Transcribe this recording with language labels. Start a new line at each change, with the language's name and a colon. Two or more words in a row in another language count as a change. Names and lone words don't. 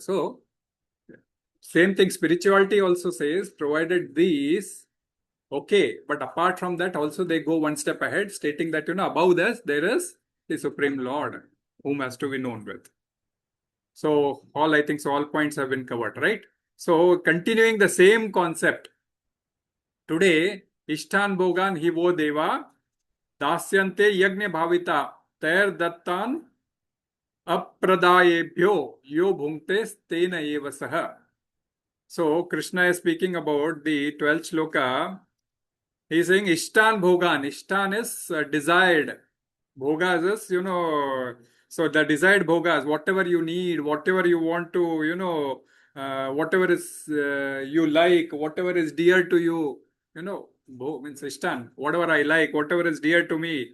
English: So, same thing, spirituality also says, provided these, okay, but apart from that, also they go one step ahead, stating that, above this, there is the Supreme Lord, whom has to be known with. So, I think all points have been covered, right? So, continuing the same concept, today,
Sanskrit: इष्टान् भोगान् हि वो देवा दास्यन्ते यज्ञभाविताः तैर्दत्तान् अप्रदायैभ्यो यो भुङ्क्ते स्तेन एव सः.
English: So, Krishna is speaking about the 12th shloka. He is saying,
Sanskrit: इष्टान् भोगान्.
English: Iṣṭān is desired. Bhogas is, so the desired bhogas, whatever you need, whatever you want to, whatever is you like, whatever is dear to you, bho means iṣṭān, whatever I like, whatever is dear to me.